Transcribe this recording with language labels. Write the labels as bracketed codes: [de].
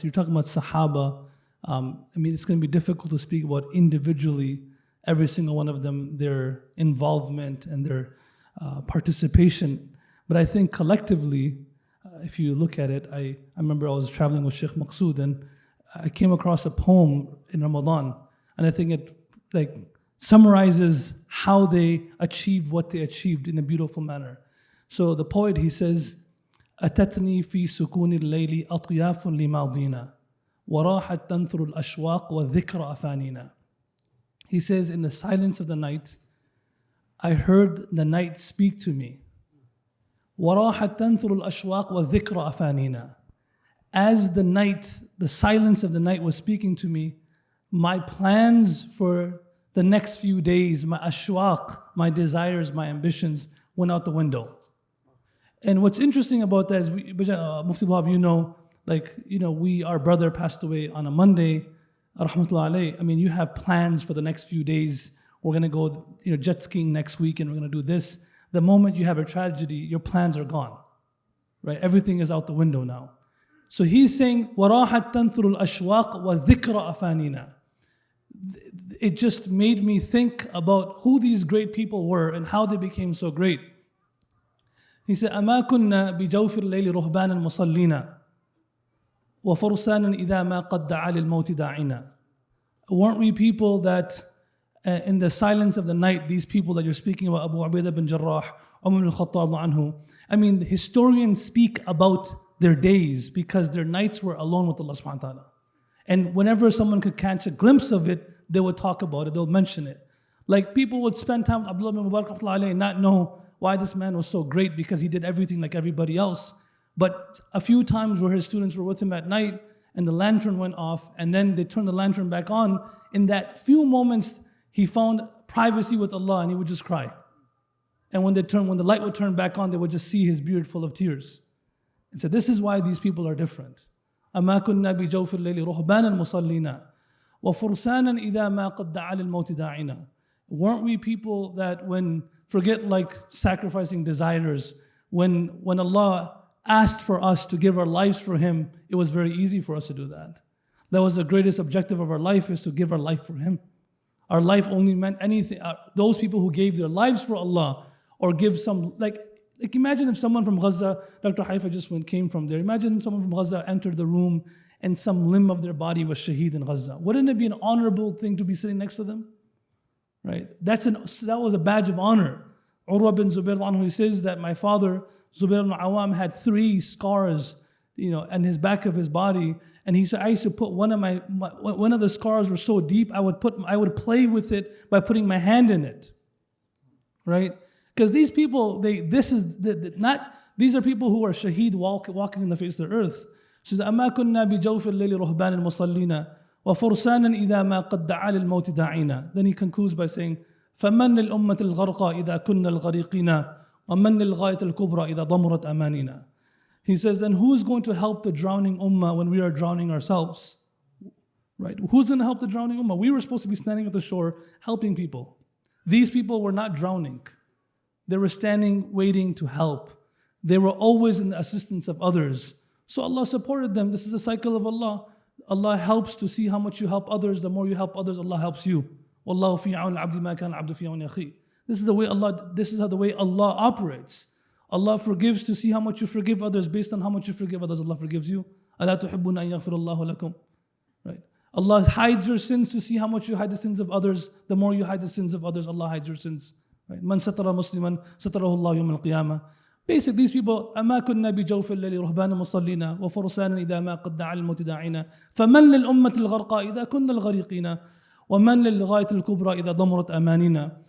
[en] You're talking about Sahaba. It's going to be difficult to speak about individually every single one of them, their involvement and their participation. But I think collectively, if you look at it, I remember I was traveling with Sheikh Maqsood and I came across a poem in Ramadan, and I think it summarizes how they achieved what they achieved in a beautiful manner. So the poet, he says, [ar] أتتني في سكون الليل أطياف لماضينا وراحت تنثر الأشواق والذكر أفانينا. [en] He says, in the silence of the night, I heard the night speak to me. [ar] وراحت تنثر الأشواق والذكر أفانينا. [en] As the night, the silence of the night was speaking to me, my plans for the next few days, my ashwaq, my desires, my ambitions went out the window. And what's interesting about that is, Mufti Abdul Rahman, our brother passed away on a Monday, rahmatullah alayh. You have plans for the next few days. We're going to go jet skiing next week and we're going to do this. The moment you have a tragedy, your plans are gone. Right? Everything is out the window now. So he's saying, [ar] وَرَاحَتْ تَنْثُرُ الْأَشْوَاقِ وَالذِّكْرَ أَفَانِينَا. [en] It just made me think about who these great people were and how they became so great. He said, [ar] أما كنا بجوف الليل رهبانا مصلينا وفرسانا إذا ما قد دعا للموت داعنا. [en] Weren't we people that in the silence of the night, these people that you're speaking about, Abu Ubaidah bin Jarrah, Umar bin Khattab anhu, historians speak about their days because their nights were alone with Allah subhanahu wa ta'ala. And whenever someone could catch a glimpse of it, they would talk about it, they would mention it. Like people would spend time with Abdullah bin Mubarak and not know why this man was so great because he did everything like everybody else. But a few times where his students were with him at night and the lantern went off and then they turned the lantern back on, in that few moments he found privacy with Allah and he would just cry. And when the light would turn back on, they would just see his beard full of tears. And so this is why these people are different. [ar] أما كنا بجوف الليل رهبانا مصلينا وفرسانا إذا ما قد دعا للموت داعنا. [en] Weren't we people that forget like sacrificing desires, when Allah asked for us to give our lives for Him, it was very easy for us to do that. That was the greatest objective of our life, is to give our life for Him. Our life only meant anything. Those people who gave their lives for Allah, or give some, like imagine if someone from Gaza, Dr. Haifa just came from there. Imagine someone from Gaza entered the room and some limb of their body was shaheed in Gaza. Wouldn't it be an honorable thing to be sitting next to them? Right? That was a badge of honor. Urwa bin Zubair, he says that my father, Zubair ibn Awam, had 3 scars, on his back of his body. And he said, I used to put one of the scars were so deep, I would play with it by putting my hand in it. Right? Because these people, these are people who are shaheed walking in the face of the earth. [ar] So أما كنا بجوف الليل رهبان المصلين وفرسانا إذا ما قد دعا للموت داعينا. [en] Then he concludes by saying, [ar] فمن للأمة الغرقى إذا كنا الغريقين ومن للغاية الكبرى إذا ضمرت أمانينا. [en] He says, then who's going to help the drowning ummah when we are drowning ourselves? Right? Who's going to help the drowning ummah? We were supposed to be standing at the shore helping people. These people were not drowning. They were standing waiting to help. They were always in the assistance of others. So Allah supported them. This is a cycle of Allah. Allah helps to see how much you help others. The more you help others, Allah helps you. [ar] Wallahu fi aun al-abdi ma kana al-abdu fi aun akhi. [en] This is the way Allah operates. Allah forgives to see how much you forgive others. Based on how much you forgive others, Allah forgives you. [ar] أَلَا تُحِبُّونَ أَن يَغْفِرَ اللَّهُ لَكُمْ. [en] Right? Allah hides your sins to see how much you hide the sins of others. The more you hide the sins of others, Allah hides your sins. Right? [ar] مَنْ سَتَرَ مُسْلِمًا سَتَرَهُ اللَّهُ يَوْمَ الْقِيَامَةِ. [en] Basically, these people, [ar] أما كنا بجوف الليل رهبانا مصلينا وفرسانا إذا ما قد دعا الموت داعينا فمن للأمة الغرقى إذا كنا الغريقين ومن للغاية الكبرى إذا ضمرت أمانينا.